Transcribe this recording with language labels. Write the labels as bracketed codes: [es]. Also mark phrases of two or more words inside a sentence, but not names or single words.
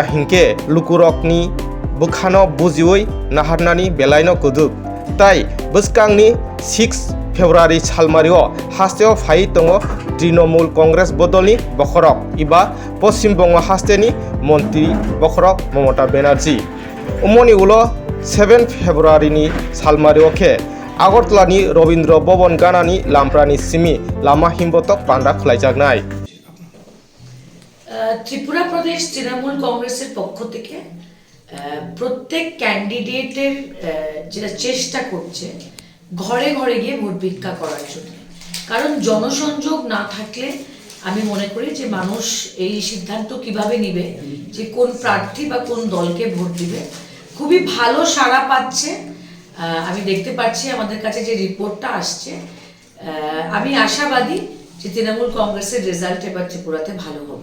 [trp] हिंके लुकुरकनि बुखानो बुजिवै नाहारनानि बेलायनो कुदुक ताई बस्कांगनि 6 फेब्रुवारी सालमारिओ हास्टेआव फाइ दङ तृणमूल कांग्रेस बदलनि बखरक इबा पश्चिम बंग हास्टेनि मन्त्री बखरक ममता बेनार्जी उमनि उलो 7 फेब्रुवारीनि सालमारिओ खे आगरतलानि रवीन्द्र भवन गानानि लामप्रानि सिमी लामा हिमबतक पान्डा खलायजागनाय [bn] ত্রিপুরা প্রদেশ তৃণমূল কংগ্রেসের পক্ষ থেকে প্রত্যেক ক্যান্ডিডেটের যেটা চেষ্টা করছে ঘরে ঘরে গিয়ে ভোট ভিক্ষা করার জন্য কারণ জনসংযোগ না থাকলে আমি মনে করি যে মানুষ এই সিদ্ধান্ত কিভাবে নেবে যে কোন প্রার্থী বা কোন দলকে ভোট দিবে খুবই ভালো সাড়া পাচ্ছে আমি দেখতে পাচ্ছি আমাদের কাছে যে রিপোর্টটা আসছে আমি আশাবাদী যে তৃণমূল কংগ্রেসের রেজাল্ট এবার ত্রিপুরাতে ভালো হবে